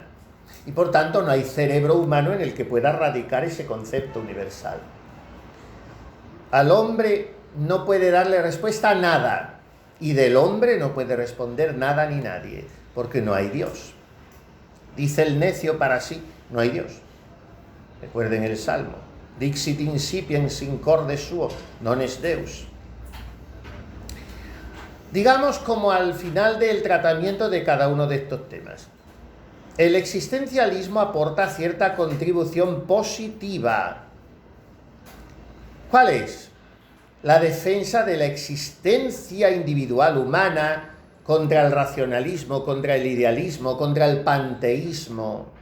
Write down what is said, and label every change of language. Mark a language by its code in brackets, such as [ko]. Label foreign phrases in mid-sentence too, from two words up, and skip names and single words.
[es] Y por tanto no hay cerebro humano en el que pueda radicar ese concepto universal. Al hombre no puede darle respuesta a nada. Y del hombre no puede responder nada ni nadie, porque no hay Dios. Dice el necio para sí, no hay Dios. Recuerden el Salmo. [la] Dixit incipiens in corde suo, non est Deus. [es] Digamos como al final del tratamiento de cada uno de estos temas. El existencialismo aporta cierta contribución positiva. ¿Cuál es? La defensa de la existencia individual humana contra el racionalismo, contra el idealismo, contra el panteísmo.